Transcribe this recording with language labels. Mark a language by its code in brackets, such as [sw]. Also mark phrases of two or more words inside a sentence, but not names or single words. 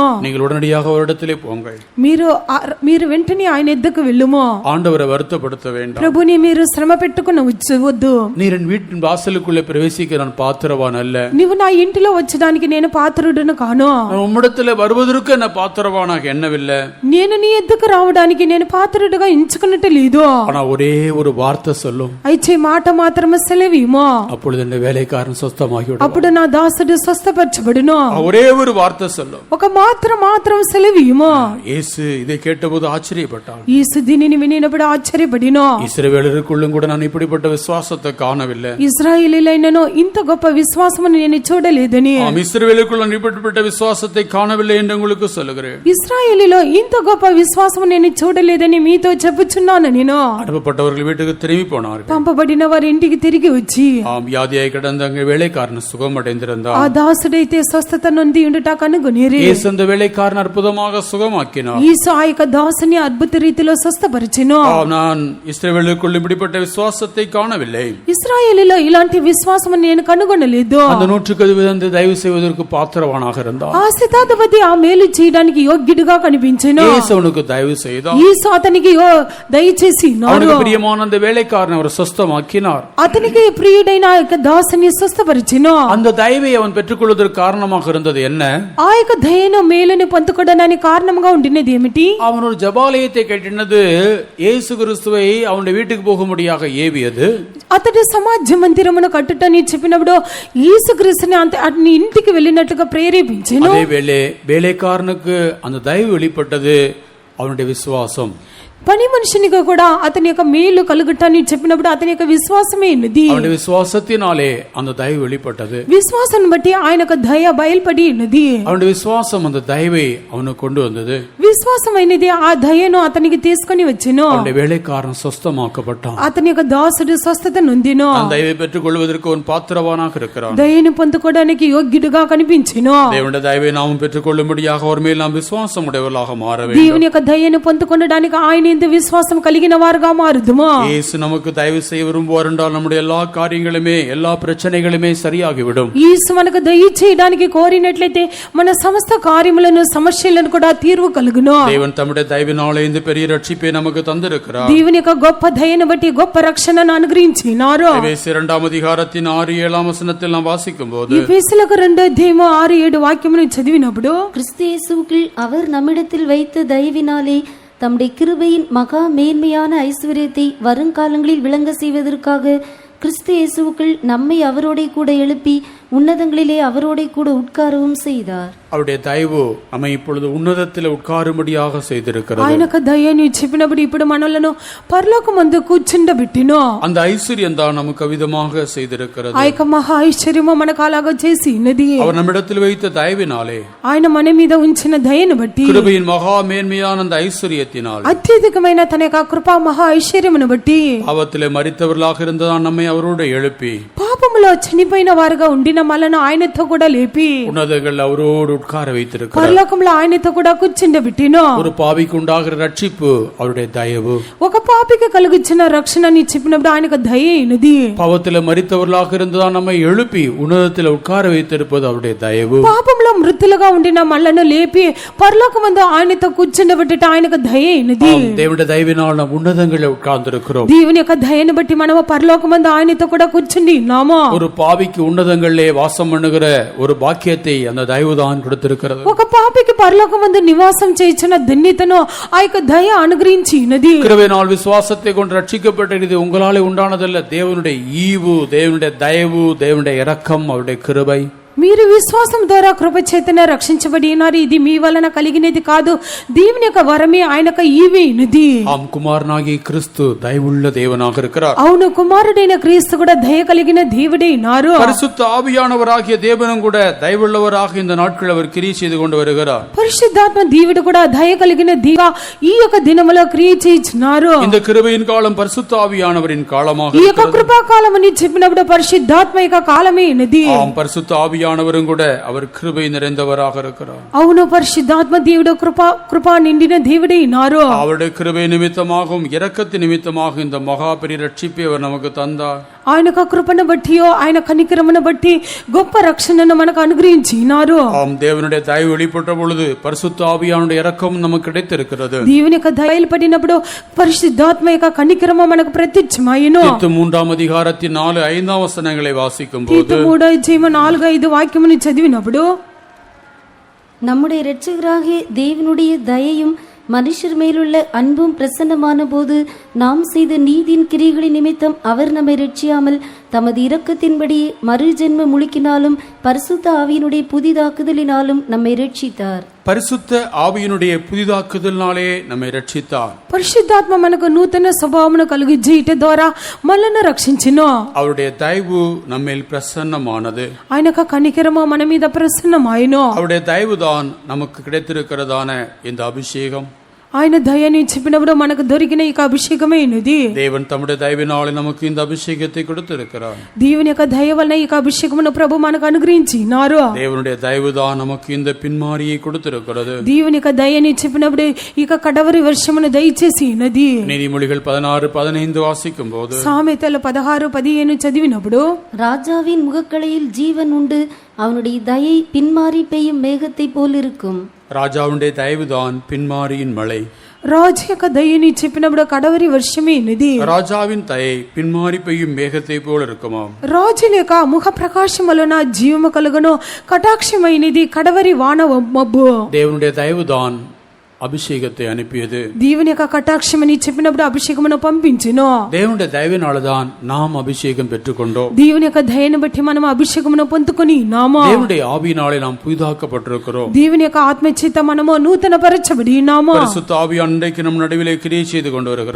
[ta] நீங்கள் உடனடியாக அவரிடத்திலே போங்கள். [te] మీరు వెంటనే ఆయన యొద్దకు వెళ్ళుము. [ta] ஆண்டவரை வருத்தப்படுத்த வேண்டாம். [te] ప్రభుని మీరు శ్రమ పెట్టుకుని వద్దు. [ta] நீர் என் வீட்டின் வாசலுக்குள்ளே பிரவேசிக்க நான் பாத்திரவான் அல்ல. [te] నీవు నా ఇంటిలో వచ్చడానికి నేను పాత్రుడను కాను. [ta] நான் உம்மிடத்திலே வருவதற்கு என்ன பாத்திரவானாக எண்ணவில்லை. [te] నేను నీ యొద్దకు రావడానికి నేను పాత్రుడుగా ఎంచుకున్నట్టు లేదు. [ta] ஆனா ஒரே ஒரு வார்த்தை சொல்லும். [te] అయితే మాట మాత్రమే సెలవిమో. [ta] அப்பொழுது இந்த வேலைக்காரன் சொஸ்தமாகி விடுவான். [te] అప్పుడు నా దాసుడు స్వస్థపరచబడును. [ta] ஒரே ஒரு வார்த்தை சொல்லும். [te] ఒక మాత్రం సెలవిమో. [ta] இயேசு இதை கேட்டபோது ஆச்சரியப்பட்டான். [te] యేసు దీనిని వినినప్పుడు ఆశ్చర్యపడినో. [ta] இஸ்ரவேலருக்குள்ளும் கூட நான் இப்படிப்பட்ட விசுவாசத்தை காணவில்லை. [te] ఇశ్రాయేలీయులైనను ఇంత గొప్ప విశ్వాసమును నేను చూడలేదని. [ta] இஸ்ரவேலுக்குள்ள இப்படிப்பட்ட விசுவாசத்தை காணவில்லை என்று உங்களுக்கு சொல்லுகிறேன். [te] ఇశ్రాయేలీలో ఇంత గొప్ప విశ్వాసము నేను చూడలేదని మీతో చెప్పుచున్నాను. నేను [ta] அனுப்பப்பட்டவர்கள் வீட்டுக்கு திரும்பி போனார்கள். [te] పంపబడిన వారి ఇంటికి తిరిగి వచ్చి [ta] வியாதியாய் கிடந்த அங்கே வேலைக்காரன் சுகமடைந்திருந்தான். [te] ఆ దాసుడైతే స్వస్థత నొంది ఉండుట కనుగొనిరి. [ta] இயேசு அந்த வேலைக்காரன் அற்புதமாக சுகமாக்கினார். [te] యేసు ఆ యొక్క దాసుని అద్భుత రీతిలో స్వస్థపరిచెను. [ta] நான் இஸ்ரவேலுக்குள்ள இப்படிப்பட்ட விசுவாசத்தை காணவில்லை. [te] ఇశ్రాయేలీలో ఇలాంటి విశ్వాసము నేను కనుగొనలేదు. [ta] அந்த నూற்றுக்கு அதிபதி தயவு செய்வதற்கு பாத்திரவானாக இருந்தார். [te] ఆ శతాధిపతి ఆ మేలు చేయడానికి యోగ్యుడిగా కనిపించెను. [ta] இயேசு அவனுக்கு தயவு செய்தார். [te] యేసు అతనికి దయచేసి [ta] அவனுக்கு பிரியமான அந்த வேலைக்காரனை அவர் சொஸ்தமாக்கினார். [te] అతనికి ప్రియుడైన ఆ యొక్క దాసుని స్వస్థపరిచెను. [ta] அந்த தயவை அவன் பெற்றுக்கொள்வதற்கு காரணமாக இருந்தது என்ன? [te] ఆ యొక్క దయను మేలుని పొందుకోవడానికి కారణంగా ఉండినది ఏమిటి? [ta] அவன் ஒரு ஜபாலயத்தை கட்டினது இயேசு கிறிஸ்துவை அவனுடைய வீட்டுக்கு போகும்படியாக ஏவியது. [te] అతడు సమాజ మందిరమును కట్టుటని చెప్పినప్పుడు యేసుక్రీస్తుని అతని ఇంటికి వెళ్ళినట్లుగా ప్రేరేపించెను. [ta] அதே வேலைக்காரனுக்கு அந்த தயவு வெளிப்பட்டது அவனுடைய விசுவாசம். [te] పని మనిషినిగా కూడా అతని యొక్క మేలు కలుగుటని చెప్పినప్పుడు అతని యొక్క విశ్వాసమే ఉన్నది. [ta] அவனுடைய விசுவாசத்தினாலே அந்த தயவு வெளிப்பட்டது. [te] విశ్వాసం బట్టి ఆయన యొక్క దయ బయలుపడి ఉన్నది. [ta] அவனுடைய விசுவாசம் அந்த தயவை அவனுக்கு கொண்டு வந்தது. [te] విశ్వాసమైనది ఆ దయను అతనికి తీసుకొని వచ్చెను. [ta] அவனுடைய வேலைக்காரன் சொஸ்தமாக்கப்பட்டான். [te] అతని యొక్క దాసుడు స్వస్థత నొందెను. [ta] அந்த தயவை பெற்றுக் கொள்வதற்கு அவன் பாத்திரவானாக இருக்கிறான். [te] దయను పొందుకోవడానికి యోగ్యుడుగా కనిపించెను. [ta] தேவனுடைய தயவை நாம் பெற்றுக்கொள்ளும்படியாக அவர் மேல் நாம் விசுவாசம் உடையவர்களாக மாற வேண்டும். [te] దేవుని యొక్క దయను పొందుకోవడానికి ఆయన యందు విశ్వాసం కలిగిన వారుగా మారుదుము. [ta] இயேசு நமக்கு தயவு செய்ய விரும்புவார் என்றால் நம்முடைய எல்லா காரியங்களுமே எல்லா பிரச்சனைகளுமே சரியாகிவிடும். [te] యేసు మనకు దయ చేయడానికి కోరినట్లయితే మన సమస్త కార్యములను సమస్యలను కూడా తీర్వు కలుగును. [ta] தேவன் தம்முடைய தயவினாலே இந்த பெரிய ரட்சிப்பை நமக்கு தந்திருக்கிறார். [te] దేవుని యొక్క గొప్ప దయను బట్టి గొప్ప రక్షణను అనుగ్రహించినారు. [ta] எபேசியர் 2 அதிகாரத்தின் 6-7 வசனத்தில் நாம் வாசிக்கும்போது [te] ఎఫెసీయులకు 2:6-7 వాక్యమును చదివినప్పుడు [ta] கிறிஸ்து இயேசுவுக்குள் அவர் நம்மிடத்தில் வைத்த தயவினாலே தம்முடைய கிருபையின் மகா மேன்மையான ஐஸ்வர்யத்தை வருங்காலங்களில் விளங்க செய்வதற்காக கிறிஸ்து இயேசுவுக்குள் நம்மை அவரோட கூட எழுப்பி உன்னதங்களிலே அவரோட கூட உட்காரவும் செய்தார். அவருடைய தயவு நம்மை இப்பொழுது உன்னதத்தில் உட்காரும்படியாக செய்திருக்கிறது. [te] ఆయనకు దయని చెప్పినప్పుడు ఇప్పుడు మనలను పరలోకమందు కూర్చుండబెట్టిను. [ta] அந்த ஐஸ்வர்யம் தான் நமக்கு விதமாக செய்திருக்கிறது. [te] ఆ యొక్క మహా ఐశ్వర్యము మనకు అలాగా చేసి ఉన్నది. [ta] அவர் நம்மிடத்தில் வைத்த தயவினாலே [te] ఆయన మన మీద ఉంచిన దయను బట్టి [ta] கிருபையின் மகா மேன்மையான அந்த ஐஸ்வர்யத்தினால் [te] అత్యధికమైన తన యొక్క కృపా మహా ఐశ్వర్యమును బట్టి [ta] பாவத்திலே மரித்தவர்களாக இருந்ததான் நம்மை அவரோடு எழுப்பி [te] పాపములో చనిపోయిన వారుగా ఉండిన మనలను ఆయనతో కూడా లేపి [ta] உன்னதங்கள் அவரோடு உட்கார வைத்திருக்கிறார். [te] పరలోకంలో ఆయనతో కూడా కూర్చుండబెట్టిను. [ta] ஒரு பாவிக்கு உண்டாகிற ரட்சிப்பு அவருடைய தயவு. [te] ఒక పాపికి కలుగుచిన రక్షణని చెప్పినప్పుడు ఆయనకు దయ అయినది. [ta] பாவத்திலே மரித்தவர்களாக இருந்ததான் நம்மை எழுப்பி உன்னதத்தில் உட்கார வைத்திருப்பது அவருடைய தயவு. [te] పాపంలో మృతులుగా ఉండిన మనలను లేపి పరలోకమందు ఆయనతో కూర్చుండబెట్టుట ఆయనకు దయ అయినది. [ta] தேவனுடைய தயவினால் நாம் உன்னதங்களில் உட்கார்ந்திருக்கிறோம். [te] దేవుని యొక్క దయను బట్టి మనము పరలోకమందు ఆయనతో కూడా కూర్చుండి ఉన్నాము. [ta] ஒரு பாவிக்கு உன்னதங்களிலே வாசம் பண்ணுகிற ஒரு பாக்கியத்தை அந்த தயவுதான் கொடுத்திருக்கிறது. [te] ఒక పాపికి పరలోకమందు నివాసం చేయించిన ధన్యతను ఆ యొక్క దయ అనుగ్రహించినది. [ta] கிருபையினால் விசுவாசத்தை கொண்டு ரட்சிக்கப்பட்டது உங்களாலே உண்டானதல்ல, தேவனுடைய ஈவு, தேவனுடைய தயவு, தேவனுடைய இரக்கம், அவருடைய கிருபை. [te] మీరు విశ్వాసం ద్వారా కృప చేతనే రక్షించబడినారు. ఇది మీ వలన కలిగినది కాదు, దేవుని యొక్క వరమే, ఆయన యొక్క ఈవేనది. [ta] ஆம், குமாரனாகிய கிறிஸ்து தயவுள்ள தேவனாக இருக்கிறார். [te] అవును, కుమారుడైన క్రీస్తు కూడా దయ కలిగిన దేవుడే ఉన్నారు. [ta] பரிசுத்த ஆவியானவராகிய தேவனும் கூட தயவுள்ளவராக இந்த நாட்கள் அவர் கிரியை செய்து கொண்டு வருகிறார். [te] పరిశుద్ధాత్మ దేవుడు కూడా దయ కలిగిన దేవ ఈ యొక్క దినములో క్రియ చేయించున్నారు. [ta] இந்த கிருபையின் காலம் பரிசுத்த ஆவியானவரின் காலமாக [te] ఈ యొక్క కృపా కాలం అని చెప్పినప్పుడు పరిశుద్ధాత్మ యొక్క కాలమే ఉన్నది. [ta] ஆம், பரிசுத்த ஆவியானவரும் கூட அவர் கிருபை நிறைந்தவராக இருக்கிறார். [te] అవును, పరిశుద్ధాత్మ దేవుడు కృపా నిండిన దేవుడే ఉన్నారు. [ta] அவருடைய கிருபை நிமித்தமாகவும் இரக்கத்தின் நிமித்தமாக இந்த மகா பெரிய ரட்சிப்பை அவர் நமக்கு தந்தார். [te] ఆయన యొక్క కృపను బట్టి ఆయన కనికరమును బట్టి గొప్ప రక్షణను మనకు అనుగ్రహించినారు. [ta] ஆம், தேவனுடைய தயவு வெளிப்பட்ட பொழுது பரிசுத்த ஆவியானுடைய இரக்கம் நமக்கு கிடைத்திருக்கிறது. [te] దేవుని యొక్క దయలు పడినప్పుడు పరిశుద్ధాత్మ యొక్క కనికరము మనకు ప్రత్యక్షమాయెను. [ta] తీతు 3 அதிகாரத்தின் 4-5 வசனங்களை வாசிக்கும்போது [te] తీతు 3:4-5 వాక్యమును చదివినప్పుడు [ta] நம்முடைய இரட்சகராகிய தேவனுடைய தயையும் மனுஷர் மேலுள்ள அன்பும் பிரசன்னமான போது நாம் செய்த நீதியின் கிரிகளின் நிமித்தம் அவர் நம்மை ரட்சியாமல் தமது இரக்கத்தின்படி மறுஜென்ம முழுக்கினாலும் பரிசுத்த ஆவியினுடைய புதிதாக்குதலினாலும் நம்மை ரட்சித்தார். பரிசுத்த ஆவியினுடைய புதிதாக்குதலினாலே நம்மை ரட்சித்தார். [te] పరిశుద్ధాత్మ మనకు నూతన స్వభావమును కలిగించేట ద్వారా మనల్ని రక్షించును. [ta] அவருடைய தயவு நம்மேல் பிரசன்னமானது. [te] ఆయన యొక్క కనికరము మన మీద ప్రసన్నమాయెను. [ta] அவருடைய தயவுதான் நமக்கு கிடைத்திருக்கிறதான இந்த அபிஷேகம். [te] ఆయన దయని చెప్పినప్పుడు మనకు దొరికిన ఈ అభిషేకమే ఉన్నది. [ta] தேவன் தம்முடைய தயவினாலே நமக்கு இந்த அபிஷேகத்தை கொடுத்திருக்கிறார். [te] దేవుని యొక్క దయ వలన ఈ అభిషేకమును ప్రభు మనకు అనుగ్రహించినారు. [ta] தேவனுடைய தயவுதான் நமக்கு இந்த பின்மாரியை கொடுத்திருக்கிறது. [te] దేవుని యొక్క దయని చెప్పినప్పుడు ఇక కడవరి వర్షమును దయచేసి ఉన్నది. [ta] நீதிமொழிகள் 16-15 வாசிக்கும்போது [te] సామెతలు 16-15 చదివినప్పుడు [ta] ராஜாவின் முகக்களையில் ஜீவன் உண்டு, அவனுடைய தயை பின்மாறி பெய்யும் மேகத்தை போல் இருக்கும். ராஜாவுடைய தயவுதான் பின்மாரியின் மழை. [te] రాజు యొక్క దయని చెప్పినప్పుడు కడవరి వర్షమేనిది. [ta] ராஜாவின் தயை பின்மாறி பெய்யும் மேகத்தை போல இருக்குமாம். [te] రాజు యొక్క ముఖ ప్రకాశం వలన జీవము కలుగును, కటాక్షమైనది కడవరి వాన మబ్బు. [ta] தேவனுடைய தயவுதான் அபிஷேகத்தை அனுப்பியது. [te] దేవుని యొక్క కటాక్షం అని చెప్పినప్పుడు అభిషేకమును పంపించును. [ta] தேவனுடைய தயவினால்தான் நாம் அபிஷேகம் பெற்றுக்கொண்டோம். [te] దేవుని యొక్క దయను బట్టి మనం అభిషేకమును పొందుకొని నామా. [ta] தேவனுடைய ஆவியினாலே நாம் புதிதாக்கப்பட்டிருக்கிறோம். [te] దేవుని యొక్క ఆత్మ చేత మనము నూతన పరచబడి నామా. [ta] பரிசுத்த ஆவி அன்றைக்கு நம் நடுவிலே கிரியை செய்து கொண்டு வருகிறார்.